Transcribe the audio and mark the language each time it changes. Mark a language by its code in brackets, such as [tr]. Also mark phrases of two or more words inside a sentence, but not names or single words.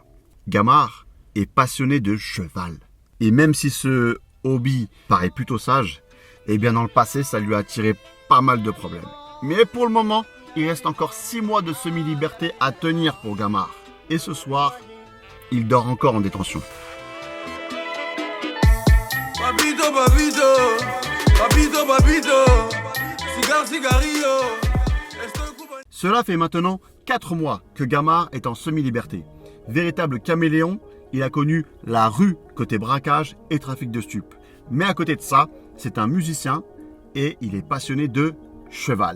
[fr] Gamar est passionné de cheval. Et même si ce hobby paraît plutôt sage, eh bien dans le passé, ça lui a attiré pas mal de problèmes. Mais pour le moment, il reste encore 6 mois de semi-liberté à tenir pour Gamar. Et ce soir, il dort encore en détention. [es] Papito, papito, papito, papito, cigar, cigarillo. [fr] Cela fait maintenant 4 mois que Gamar est en semi-liberté. Véritable caméléon, il a connu la rue côté braquage et trafic de stupes. Mais à côté de ça, c'est un musicien et il est passionné de cheval.